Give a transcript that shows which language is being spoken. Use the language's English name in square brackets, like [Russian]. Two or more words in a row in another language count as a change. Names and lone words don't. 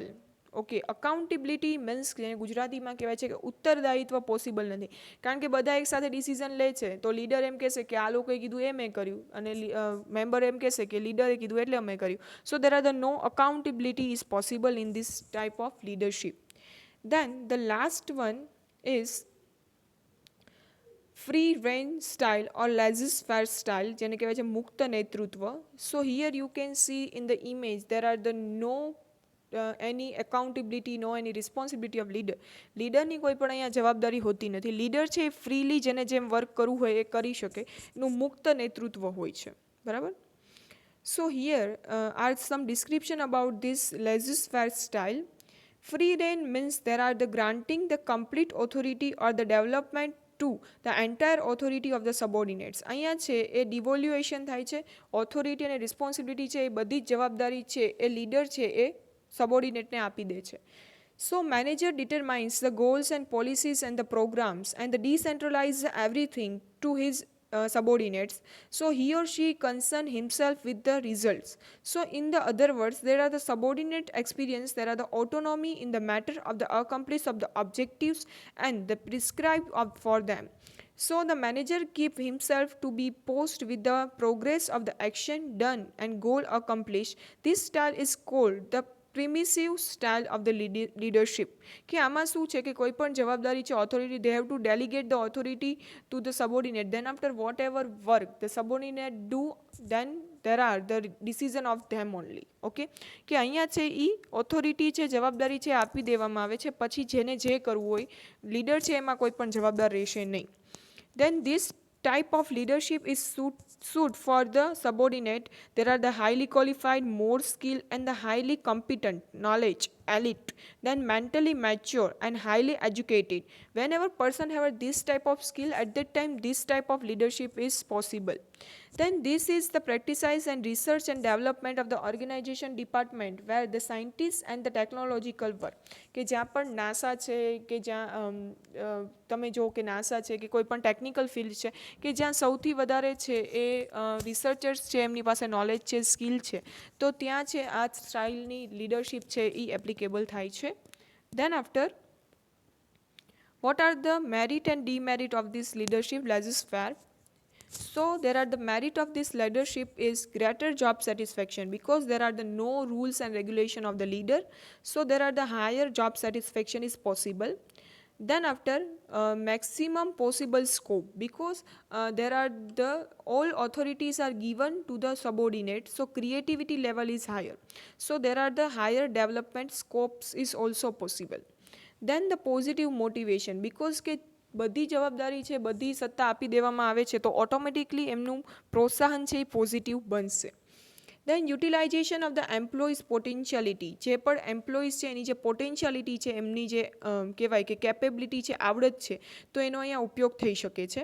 [English] okay, accountability means [Gujarati] જેને ગુજરાતીમાં કહેવાય છે કે ઉત્તરદાયિત્વ પોસિબલ નથી, કારણ કે બધા એક સાથે ડિસિઝન લે છે તો લીડર એમ કહેશે કે આ લોકોએ કીધું એ મેં કર્યું, અને મેમ્બર એમ કહેશે કે લીડરે કીધું એટલે અમે કર્યું. [English] so there are the no accountability is possible in this type of leadership. Then the last one is Free-Rein style or Laissez-Faire style, [Gujarati] જેને કહેવાય છે મુક્ત નેતૃત્વ. [English] So here you can see in the image there are the no any accountability, no any responsibility of leader. [Gujarati] લીડરની કોઈ પણ અહીંયા જવાબદારી હોતી નથી. લીડર છે એ ફ્રીલી જેને જેમ વર્ક કરવું હોય એ કરી શકે, એનું મુક્ત નેતૃત્વ હોય છે, બરાબર. [English] So here are some description about this Laissez-Faire style. Free-Rein means there are the granting the complete authority or the development to the entire authority of the subordinates. [Gujarati] અહીંયા છે એ ડિવોલ્યુએશન થાય છે, ઓથોરિટી અને રિસ્પોન્સિબિલિટી છે એ બધી જ જવાબદારી છે એ લીડર છે એ સબોર્ડિનેટને આપી દે છે. [English] So manager determines the goals and policies and the programs and the decentralize everything to his subordinates. So he or she concern himself with the results. So in the other words, there are the subordinate experience, there are the autonomy in the matter of the accomplish of the objectives and the prescribed for them. So the manager keep himself to be post with the progress of the action done and goal accomplished. This style is called the permissive style of the leadership. [Gujarati] કે આમાં શું છે કે કોઈ પણ જવાબદારી છે ઓથોરિટી, [English] they have to delegate the authority to the subordinate. then after what ever work the subordinate do, then there are the decision of them only. [Gujarati] ઓકે, કે અહીંયા છે એ ઓથોરિટી છે, જવાબદારી છે આપી દેવામાં આવે છે, પછી જેને જે કરવું હોય, લીડર છે એમાં કોઈ પણ જવાબદાર રહેશે નહીં. [English] Then this type of leadership is suit for the subordinate. There are the highly qualified, more skilled and the highly competent, knowledge, elite, then mentally mature and highly educated. Whenever person have this type of skill, at that time this type of leadership is possible. Then this is the practice and research and development of the organization department where the scientists and the technological work. [Gujarati] કે જ્યાં પણ નાસા છે, કે જ્યાં તમે જો કે નાસા છે કે કોઈ પણ [English] technical field [Gujarati] છે કે જ્યાં સૌથી વધારે છે એ રિસર્ચર્સ છે, એમની પાસે નોલેજ છે, સ્કિલ છે, તો ત્યાં છે આ સ્ટાઇલની લીડરશિપ છે એ એપ્લિકેબલ થાય છે. [English] Then after, what are the merit and demerit of this leadership Laissez-Faire? So there are the merit of this leadership is greater job satisfaction, because there are the no rules and regulation of the leader, so there are the higher job satisfaction is possible. Then after maximum possible scope, because there are the all authorities are given to the subordinate, so creativity level is higher, so there are the higher development scopes is also possible. Then the positive motivation, because [Gujarati] કે બધી જવાબદારી છે, બધી સત્તા આપી દેવામાં આવે છે તો ઓટોમેટિકલી એમનું પ્રોત્સાહન છે એ પોઝિટિવ બનશે. [English] then utilization of the employees potentiality, [Gujarati] જે પણ એમ્પ્લોઈઝ છે એની જે પોટેન્શિયાલિટી છે, એમની જે કહેવાય કે કેપેબિલિટી છે, આવડત છે, તો એનો અહીંયા ઉપયોગ થઈ શકે છે.